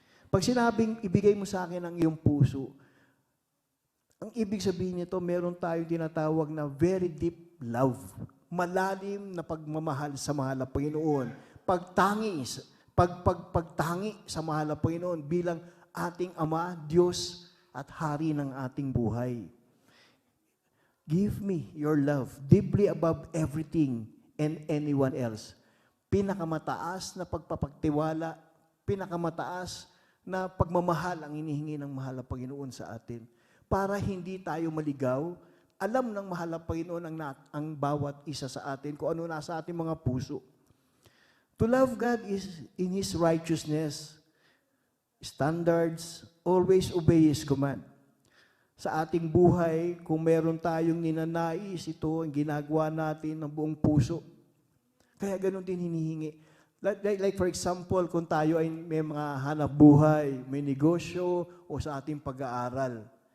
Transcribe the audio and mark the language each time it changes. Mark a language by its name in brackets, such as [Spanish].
[Filipino] Pag sinabing ibigay mo sa akin ang iyong puso, ang ibig sabihin nito, meron tayong tinatawag na [English] very deep love. [Filipino] Malalim na pagmamahal sa mahal na Panginoon. Pagtangi sa mahal na Panginoon bilang ating Ama, Diyos at Hari ng ating buhay. [English] Give me your love deeply above everything and anyone else. [Filipino] Pinakamataas na pagpapagtiwala, pinakamataas na pagmamahal ang inihingi ng mahal na Panginoon sa atin. Para hindi tayo maligaw, alam ng mahal na Panginoon ang bawat isa sa atin, kung ano nasa ating mga puso. [English] To love God is in His righteousness, standards, always obey His command. [Filipino] Sa ating buhay, kung meron tayong ninanais, ito ang ginagawa natin ng buong puso. Kaya ganun din hinihingi. [English] Like for example, [Filipino] kung tayo ay may mga hanap buhay, may negosyo, o sa ating pag-aaral.